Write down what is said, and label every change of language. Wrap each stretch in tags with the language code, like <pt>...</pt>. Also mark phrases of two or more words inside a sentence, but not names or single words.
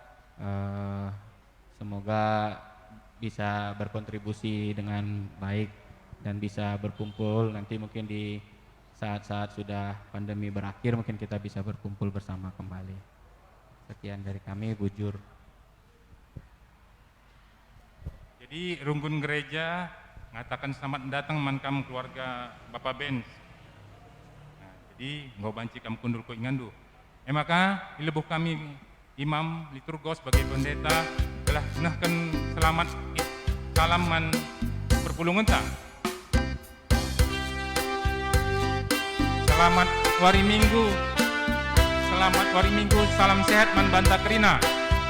<id>Semoga bisa berkontribusi dengan baik dan bisa berkumpul nanti mungkin di saat-saat sudah pandemi berakhir mungkin kita bisa berkumpul bersama kembali. Sekian dari kami, Bujur. Jadi Runggun Gereja mengatakan selamat datang mankam keluarga Bapak Benz.</id> <btx>Nah, jadi ngau banci kam kundul ko ingandu.</btx> <id>Maka ilebuh kami imam liturgos sebagai pendeta telah sunahkan selamat salam</id> <btx>man perpulungan ta. Selamat wari Minggu,</btx> <id>salam sehat</id> <btx>man banta kerina.</btx>